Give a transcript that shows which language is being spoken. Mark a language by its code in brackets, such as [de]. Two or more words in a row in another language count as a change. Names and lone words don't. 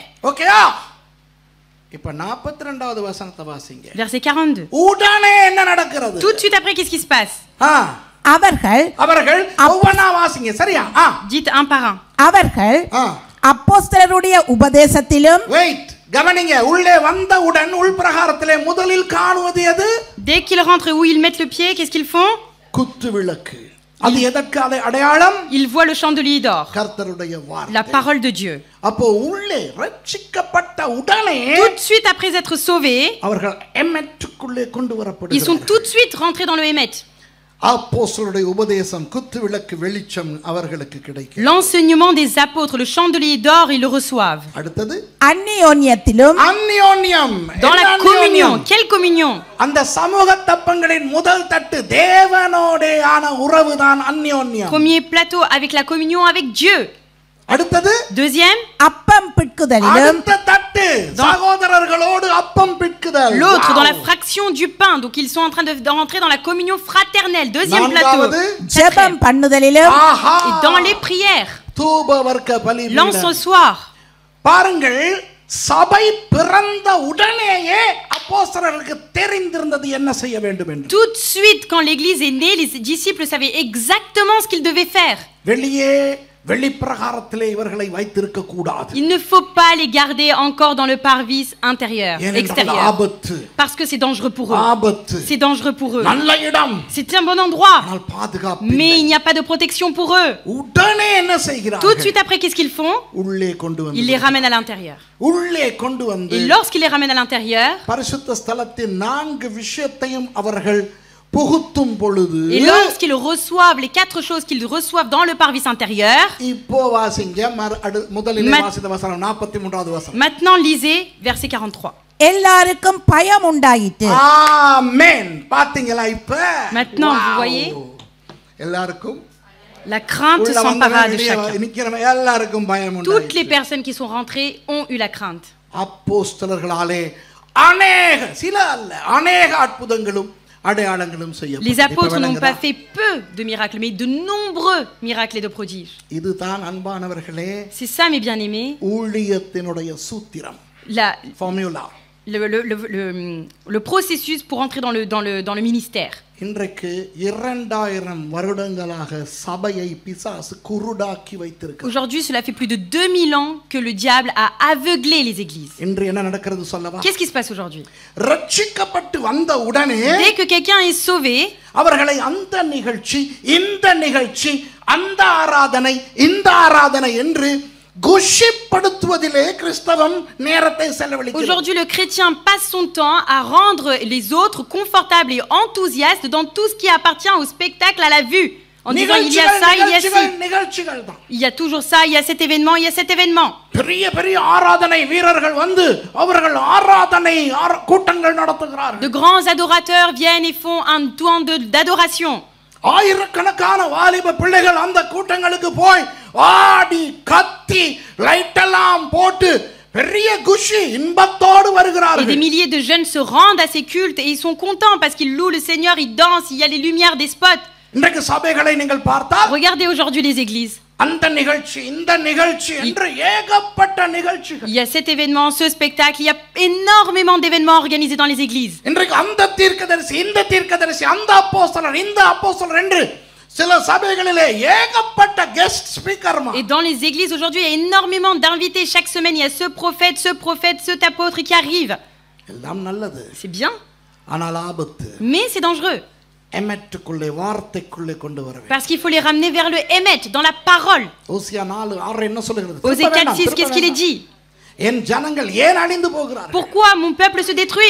[ta] ஓகேயா? இப்ப 42வது வசனத்தை வாசிங்க. [fr] Verset 42. [ta] உடனே என்ன நடக்கிறது? [fr] Tout de suite après, qu'est-ce qui se passe? [ta] அவர்கள் ஒவ்வொன்னா வாசிங்க. சரியா? [fr] Dites un par un. [ta] அவர்கள் அப்போஸ்தலருடைய உபதேசத்திலும் வெயிட், கவனிங்க. உள்ளே வந்தவுடன் உள்பிரகாரத்திலே முதலில் காணுவது எது? [fr] Dès qu'ils rentrent et où ils mettent le pied, qu'est-ce qu'ils font? [ta] குத்து விளக்கு. அது எதற்கு அடையாளம்? [fr] Ils voient le chandelier d'or, [ta] கர்த்தருடைய வார்த்தை. [fr] la parole de Dieu. [ta] அப்போ உள்ளே ரட்சிக்கப்பட்ட உடனே [fr] Tout de suite après être sauvés, [ta] அவர்கள் எம்மெட்டுக்குள்ளே கொண்டு [fr] ils sont [ta] வரப்படுகிறார்கள். [fr] tout de suite rentrés dans le Hémet. [ta] அப்போஸ்தலருடைய உபதேசம் குத்து விளக்கு வெளிச்சம் அவர்களுக்கு கிடைக்கும். [fr] L'enseignement des apôtres, le chandelier d'or, ils le reçoivent. [ta] அடுத்தது அந்நியோன்யத்திலும் அந்நியோன்யம். [fr] Dans la communion. Quelle communion? [ta] அந்த சமூக தப்பங்களின் முதல் தட்டு தேவனோடேயான உறவுதான் அந்நியோன்யம். [fr] Premier plateau avec la communion avec Dieu. [ta] அடுத்தது [fr] Deuxième, [ta] அப்பம் பிட்குதலிலும் அடுத்த தட்டு சகோதரர்களோடு அப்பம் பிட்குதல். [fr] l'autre dans la fraction du pain. Donc ils sont en train de rentrer dans la communion fraternelle. Deuxième plateau. [ta] நான்காவது ஜெபம் பண்ணுதலிலும் ஆஹா, [fr] Et dans les prières, [ta] தூப வர்க்க பலிபீடம். [fr] l'encensoir. [ta] பாருங்கள், சபை பிறந்த உடனேயே அப்போஸ்தலர்களுக்கு தெரிந்திருந்தது என்ன செய்ய வேண்டும் என்று. [fr] Tout de suite, quand l'église est née, les disciples savaient exactement ce qu'ils devaient faire. [ta] வெளியே வெளிப்பிரகாரத்திலே இவர்களை வைத்திருக்க கூடாது. [fr] Il ne faut pas les garder encore dans le parvis intérieur, [ta] ஏனென்றால் [fr] extérieur. [ta] ஆபத்து. [fr] Parce que c'est dangereux pour eux. [ta] ஆபத்து. [fr] C'est dangereux pour eux. [ta] நல்ல இடம். [fr] C'est un bon endroit. [ta] ஆனால் பாதுகாப்பு [fr] Mais [ta] இல்லை. [fr] il n'y a pas de protection pour eux. [ta] உடனே என்ன [fr] Tout de [ta] செய்கிறார்கள்? [fr] suite après, qu'est-ce qu'ils font? [ta] உள்ளே கொண்டு வந்து [fr] Ils les ramènent à l'intérieur. [ta] உள்ளே கொண்டு வந்து [fr] Et lorsqu'ils les ramènent à l'intérieur, [ta] பரிசுத்த ஸ்தலத்தின் 4 விஷயத்தையும் அவர்கள் புகுத்தும் பொழுது [fr] et lorsqu'ils reçoivent les 4 choses qu'ils reçoivent dans le parvis intérieur, [ta] இப்போ வாசிங்க முதலிலே மத்- வாசித்த வசனம் 43வது வசனம். [fr] maintenant lisez verset 43. [ta] எல்லாருக்கும் பயம் உண்டாயிற்று. ஆமென். பாத்தீங்களா இப்ப? [fr] Maintenant, Wow. vous voyez? [ta] எல்லாருக்கும் [fr] La crainte [ta] உள்ள [fr] s'empara [ta] வந்தவன் [fr] de [ta] வெளியே [fr] chacun. [ta] நிக்கிறவன் எல்லாருக்கும் பயம் [fr] Toutes les [ta] உண்டாயிற்று. [fr] personnes qui sont rentrées ont eu la crainte. [ta] அப்போஸ்தலர்களாலே அநேக சில அல்ல அநேக அற்புதங்களும் அடையாளங்களும் [fr] Les [ta] செய்யப்பட்டது. இப்ப [fr] apôtres n'ont [ta] விளங்குதா? [fr] pas fait peu de miracles, mais de nombreux miracles et de prodiges. [ta] இதுதான் அன்பானவர்களே [fr] C'est ça, mes bien-aimés, [ta] ஊழியத்தினுடைய சூத்திரம் ஃபார்முலா. [fr] le processus pour entrer dans le ministère. [ta] இன்றைக்கு 2000 வருடங்களாக சபையை பிசாசு குருடாக்கி வைத்திருக்கிறார். [fr] Aujourd'hui, cela fait plus de 2000 ans que le diable a aveuglé les églises. [ta] இன்று என்ன நடக்கிறது சொல்லவா? [fr] Qu'est-ce qui se passe aujourd'hui? [ta] ரட்சிக்கப்பட்டு வந்த உடனே [fr] Dès que quelqu'un est sauvé, [ta] அவர்களை அந்த நிகழ்ச்சி இந்த நிகழ்ச்சி அந்த ஆராதனை இந்த ஆராதனை என்று குஷிப்படுத்துவதிலே கிறிஸ்தவம் நேரத்தை செலவழிக்கிறது. [fr] aujourd'hui, le chrétien passe son temps à rendre les autres confortables et enthousiastes dans tout ce qui appartient au spectacle, à la vue. En disant, il y a ça, il y a ci. [ta] நிகழ்ச்சிகள் தான். [fr] Il y a toujours ça, il y a cet événement, il y a cet événement. [ta] பெரிய பெரிய ஆராதனை வீரர்கள் வந்து அவர்கள் ஆராதனை கூட்டங்கள் நடத்துகிறார்கள். [fr] De grands adorateurs viennent et font un temps d'adoration. [ta] ஆயிரக்கணக்கான வாலிப பிள்ளைகள் அந்த கூட்டங்களுக்கு போய் ஆடி கத்தி லைட் எல்லாம் போட்டு பெரிய குஷி இன்பத்தோடு [fr] Et des [ta] வருகிறார்கள். [fr] milliers de jeunes se rendent à ces cultes et ils sont contents parce qu'ils louent le Seigneur, ils dansent, il y a les lumières des spots. [ta] இன்றைக்கு சபைகளை நீங்கள் பார்த்தால் [fr] Regardez aujourd'hui les églises. [ta] அந்த நிகழ்ச்சி இந்த நிகழ்ச்சி என்று ஏகப்பட்ட நிகழ்ச்சிகள். [fr] Il y a cet événement, ce spectacle, il y a énormément d'événements organisés dans les églises. [ta] இன்றைக்கு அந்த தீர்க்கதரிசி இந்த தீர்க்கதரிசி அந்த அப்போஸ்தலர் இந்த அப்போஸ்தலர் என்று சில சபைகளிலே ஏகப்பட்ட [en] guest speaker. [fr] Et dans les églises aujourd'hui, il y a énormément d'invités. Chaque semaine, il y a ce prophète, cet apôtre qui arrive. [ta] எல்லாம் நல்லது. [fr] C'est bien, [ta] ஆனால் ஆபத்து [fr] mais c'est dangereux. [ta] எமெட்டுக்குள்ளே வார்த்தைக்குள்ளே கொண்டு வர வேண்டும். [fr] Parce qu'il faut les ramener vers le Hémet, dans la parole. [ta] ஓசியா 4:6 என்ன சொல்லுகிறது? [fr] Osée 4:6, qu'est-ce qu'il est dit? [ta] என் ஜனங்கள் ஏன் அழிந்து போகிறார்கள்? [fr] Pourquoi mon peuple se détruit?